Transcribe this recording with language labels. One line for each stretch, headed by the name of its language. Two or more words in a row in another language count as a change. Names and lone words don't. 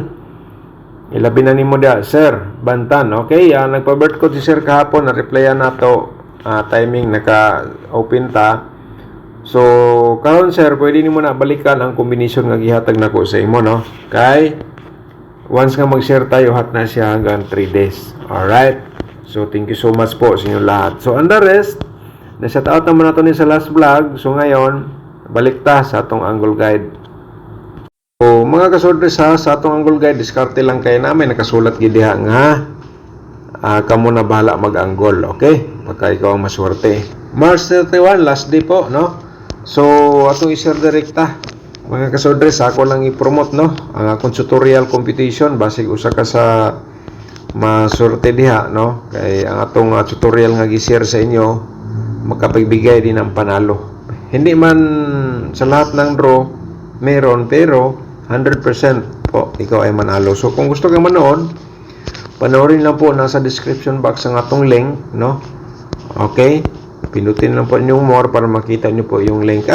Cebuano: Ilabi na nimo diha Sir Bantan. Okay, nagpa-birth code si Sir kahapon, na-replyan nato, timing naka-open ta. So karon sir, pwede nimo na balikan ang combination nga gihatag nako sa imo, no. Kay once nga mag-share tayo, hat na siya hanggang 3 days.
English: Alright, so thank you so much
Filipino: po sa inyo lahat.
English: So and the rest,
Cebuano: na-shout out naman nato ni sa last vlog. So ngayon, balik ta sa atong angle guide. So mga kasodres sa atong angle guide, diskarte lang kayo namin, nakasulat gid diha nga kamo na bahala mag-angle. Okay, pagka ikaw ang maswerte.
English: March 31 last day po, no.
Cebuano: So atong i-share direkta, mga kasodres, ako lang i-promote, no, ang akong tutorial competition. Basig usa ka sa maswerte diha, no, kay ang atong tutorial nga gi-share sa inyo
Filipino: makapagbigay din ng panalo. Hindi man sa lahat ng draw meron, pero 100% po ikaw ay manalo. So kung gusto kang manood, panoorin lang po, nasa description box ang atong link, no. Okay, pindutin lang po yung more para makita nyo po yung link.